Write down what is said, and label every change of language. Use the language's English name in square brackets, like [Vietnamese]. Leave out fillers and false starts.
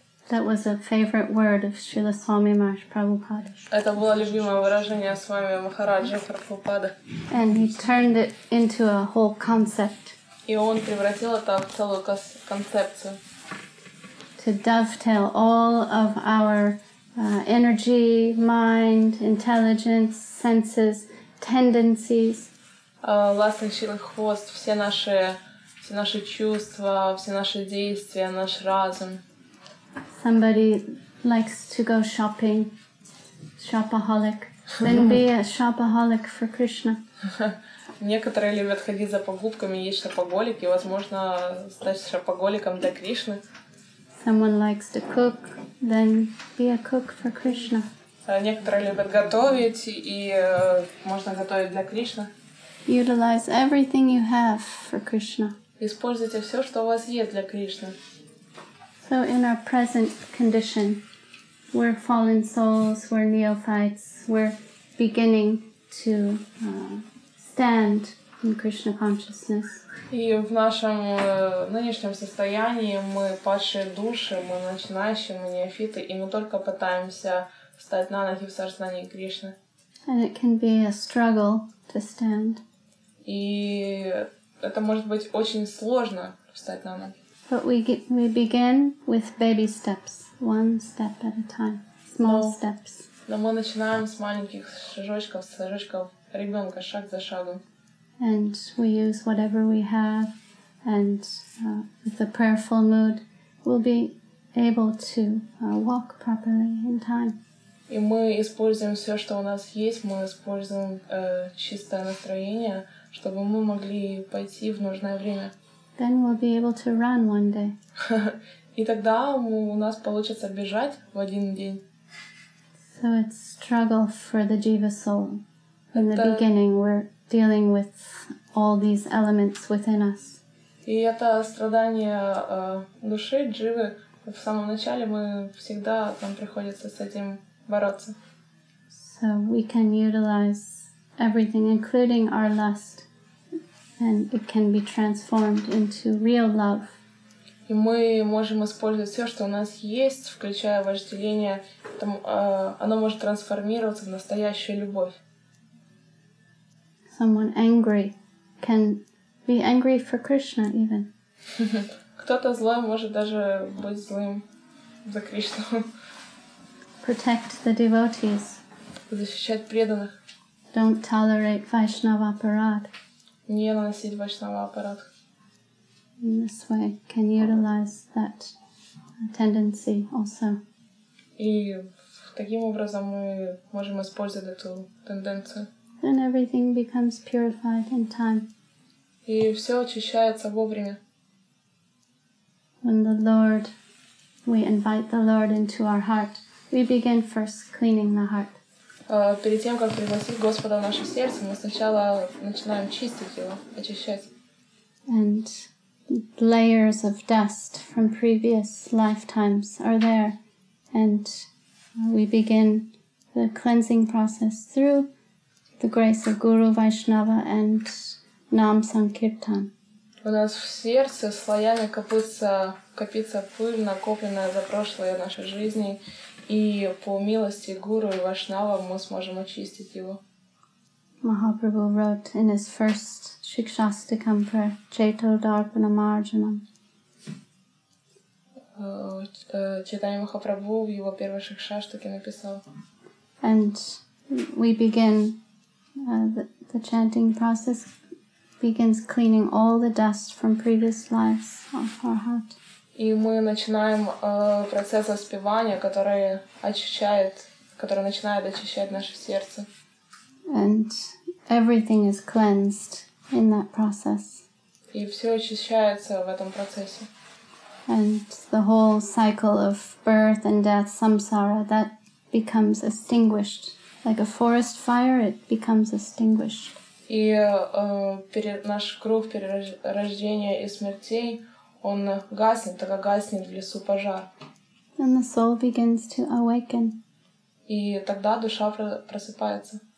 [English] That was a favorite word of Srila Swami Maharaj Prabhupada. [Russian] Это было любимое выражение с вами Махараджа Прабхупада. [English] And he turned it into a whole concept. [Russian] И он превратил это в целую концепцию. [English] To dovetail all of our energy, mind, intelligence, senses, tendencies. [Russian] Ласточкин хвост, все наши чувства, все наши действия, наш разум. [English] Somebody likes to go shopping, shopaholic. Then be a shopaholic for Krishna. [Russian] Некоторые любят ходить за покупками, есть шопоголики, и, возможно, стать шопоголиком для Кришны. [English] Someone likes to cook, then be a cook for Krishna. [Russian] Некоторые любят готовить, и можно готовить для Кришны. [English] Utilize everything you have for Krishna. [Russian] Используйте все, что у вас есть для Кришны. [English] So in our present condition, we're fallen souls, we're neophytes, we're beginning to stand in Krishna consciousness. [Russian] И в нашем нынешнем состоянии мы падшие души, мы начинающие, мы неофиты, и мы только пытаемся встать на ноги в сознании Кришны. [English] And it can be a struggle to stand. [Russian] И это может быть очень сложно встать на ноги. [English] But we begin with baby steps, one step at a time, small steps. [Russian] Но мы начинаем с маленьких шажочков ребенка, шаг за шагом. [English] And we use whatever we have, and with a prayerful mood, we'll be able to walk properly in time. [Russian] И мы используем все, что у нас есть, мы используем чистое настроение, чтобы мы могли пойти в нужное время. [English] Then we'll be able to run one day. [Russian] И тогда у нас получится бежать в один день. [English] So it's struggle for the jiva soul. In the beginning, we're dealing with all these elements within us. [Russian] И это страдание души, дживы. В самом начале нам приходится с этим бороться. [English] So we can utilize everything, including our lust, and it can be transformed into real love. [Russian] И мы можем использовать все, что у нас есть, включая вожделение. Оно может трансформироваться в настоящую любовь. [English] Someone angry can be angry for Krishna even. [Russian] Кто-то злой может даже быть злым за Кришну. [English] Protect the devotees. [Russian] Защищать преданных. [English] Don't tolerate Vaishnava aparad. [Russian] Не наносить вайшнава аппарат. [English] In this way, can utilize that tendency also. [Russian] И таким образом мы можем использовать эту тенденцию. [English] Then everything becomes purified in time. [Russian] И все очищается вовремя. [English] When we invite the Lord into our heart, we begin first cleaning the heart. [Russian] Перед тем, как пригласить Господа в наше сердце, мы сначала начинаем чистить его, очищать. [English] And layers of dust from previous lifetimes are there. And we begin the cleansing process through the grace of Guru, Vaishnava and Nam Sankirtan. [Russian] У нас в сердце слоями копится пыль, накопленная за прошлые наши жизни, и по милости Гуру и Вайшнава мы сможем очистить его. [English] Mahaprabhu wrote in his first Shikshastakam prayer, [Sanskrit] Cheto Darpana Marjanam. [Russian] Чайтанья Махапрабху в его первой шикшаштаке написал. [English] And we begin, the chanting process begins cleaning all the dust from previous lives of our heart. [Russian] И мы начинаем процесс воспевания, который начинает очищать наше сердце. [English] And everything is cleansed in that process. [Russian] И все очищается в этом процессе. [English] And the whole cycle of birth and death, samsara, that becomes extinguished. Like a forest fire, it becomes extinguished. [Russian] И наш круг перерождения и смертей, он гаснет, так как гаснет в лесу пожар. [English] And the soul begins to awaken. [Russian] И тогда душа просыпается.